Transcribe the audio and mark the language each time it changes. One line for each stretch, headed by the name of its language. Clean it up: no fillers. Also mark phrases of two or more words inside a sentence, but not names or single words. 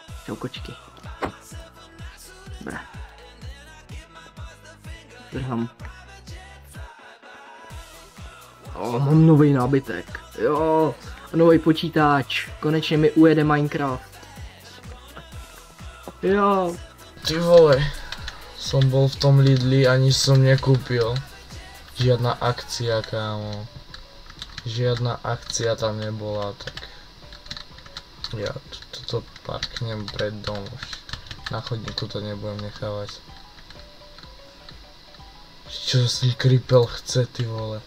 Czech: Čau kočky. Dobré. Drhám. Mám nový nábytek. Jo, nový počítač. Konečně mi ujede Minecraft. Jo. Ty vole,
Slovak: som bol v tom Lidli, ani som nekúpil. Žiadna akcia, kámo. Žiadna akcia tam nebola, tak ja toto parknem pred dom už. Na chodníku to nebudem nechávať. Čo si Kripel chce,
Czech: ty vole?